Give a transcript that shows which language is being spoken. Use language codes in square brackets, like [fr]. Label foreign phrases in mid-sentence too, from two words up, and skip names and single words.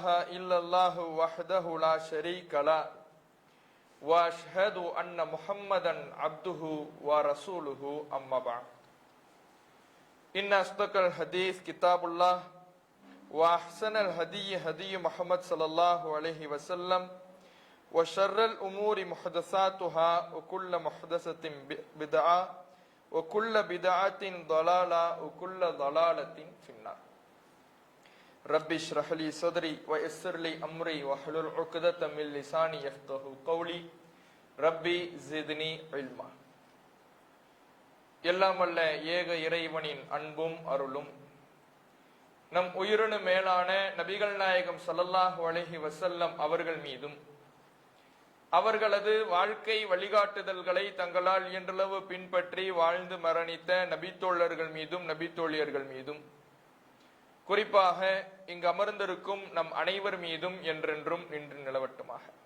[ar] إلا الله وحده لا شريك له وأشهد أن محمدا عبده ورسوله أما بعد إن أصدق الحديث كتاب الله وأحسن الهدي هدي محمد صلى الله عليه وسلم وشر الأمور محدثاتها وكل محدثة بدعة وكل بدعة ضلالة وكل ضلالة في النار. رب اشرح لي صدري ويسر لي أمري واحلل عقدة من لساني يفقهوا قولي ربي زدني علما. [ta] எல்லாம் வல்ல ஏக இறைவனின் அன்பும் அருளும் நம் உயிரினு மேலான நபிகள் நாயகம் [ar] صلى الله عليه وسلم [ta] அவர்கள் மீதும் அவர்களது வாழ்க்கை வழிகாட்டுதல்களை தங்களால் இயன்றளவு பின்பற்றி வாழ்ந்து மரணித்த நபித்தோழர்கள் மீதும் நபித்தோழியர்கள் மீதும் குறிப்பாக இங்கு அமர்ந்திருக்கும் நம் அனைவர் மீதும் என்றென்றும் நின்று நிலவட்டுமாக.